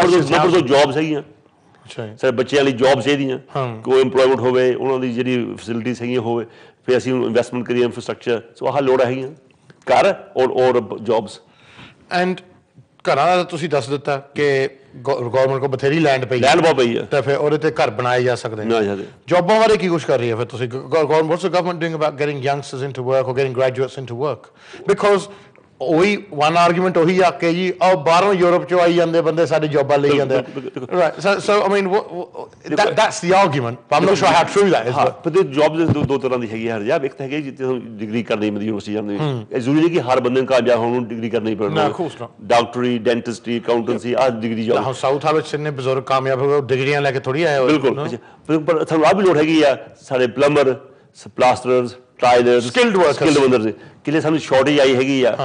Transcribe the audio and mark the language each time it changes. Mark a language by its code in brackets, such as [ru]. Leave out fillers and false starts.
[pa] Number ਤੋਂ jobs ਹੈਗੀਆਂ ਸਾਡੇ ਬੱਚਿਆਂ ਲਈ, ਜੌਬਸ ਚਾਹੀਦੀਆਂ, ਕੋਈ ਇੰਪਲੋਇਮੈਂਟ ਹੋਵੇ, ਉਹਨਾਂ ਦੀ ਜਿਹੜੀ ਫੈਸਿਲਿਟੀਜ਼ ਹੈਗੀਆਂ ਹੋਵੇ, ਫਿਰ ਅਸੀਂ ਇਨਵੈਸਟਮੈਂਟ ਕਰੀਏ ਇੰਫਰਾਸਟਰਕਚਰ। ਸੋ ਆਹ ਲੋੜਾਂ ਹੈਗੀਆਂ ਘਰ ਔਰ ਜੌਬਸ। ਐਂਡ ਘਰਾਂ ਦਾ ਤੁਸੀਂ ਦੱਸ ਦਿੱਤਾ ਕਿ ਗਵਰਨਮੈਂਟ ਕੋਲ ਬਥੇਰੀ ਲੈਂਡ ਪਈ ਆ, ਤਾਂ ਫਿਰ ਉਹਦੇ ਤੇ ਘਰ ਬਣਾਏ ਜਾ ਸਕਦੇ ਨੇ। ਜੌਬਾਂ ਬਾਰੇ ਕੀ ਕੁਛ ਕਰ ਰਹੀ ਹੈ ਫਿਰ ਤੁਸੀਂ? [en] What's the government doing about getting youngsters into work or getting graduates into work? [pa] Because ਉਹੀ one argument ਉਹੀ ਆ ਕਿ ਜੀ ਉਹ ਬਾਹਰੋਂ ਯੂਰਪ ਚੋਂ ਆਈ ਜਾਂਦੇ ਬੰਦੇ ਸਾਡੇ ਜੌਬਾਂ ਲਈ ਜਾਂਦੇ। [en] So I mean that's the argument, but I'm not sure how true that is. [pa] ਪਰ ਜੌਬ ਦੋ ਤਰ੍ਹਾਂ ਦੀ ਹੈਗੀ ਹਰਜਾਬ। ਇੱਕ ਤਾਂ ਹੈਗੀ ਜਿੱਥੇ ਡਿਗਰੀ ਕਰਨੀ ਪੈਂਦੀ ਯੂਨੀਵਰਸਿਟੀ ਜਾਂਦੀ, ਇਹ ਜ਼ਰੂਰੀ ਨਹੀਂ ਕਿ ਹਰ ਬੰਦੇ ਨੂੰ ਕਾਮਯਾਬ ਹੋਣ ਨੂੰ ਡਿਗਰੀ ਕਰਨੀ ਪੈਣੀ। ਡਾਕਟਰੀ, ਡੈਂਟਿਸਟਰੀ, ਅਕਾਊਂਟੈਂਸੀ, ਆਹ ਡਿਗਰੀ ਜੌਬ। ਸਾਊਥ ਹਾਲ ਵਿੱਚ ਇੰਨੇ ਬਜ਼ੁਰਗ ਕਾਮਯਾਬ ਹੋ ਗਏ, ਡਿਗਰੀਆਂ ਲੈ ਕੇ ਥੋੜੀ ਆਏ। ਬਿਲਕੁਲ, ਪਰ ਸਾਨੂੰ ਆਹ ਵੀ ਲੋੜ ਹੈਗੀ ਆ, ਸਾਡੇ ਪਲੰਬਰ, ਪਲਾਸਟਰਰਸ, ਟਾਇਲਰਸ, ਸਕਿਲਡ ਵਰਕਰਸ ਕਿਲੇ ਸਾਨੂੰ ਸ਼ਾਰਟੇਜ ਆਈ ਹੈਗੀ ਆ।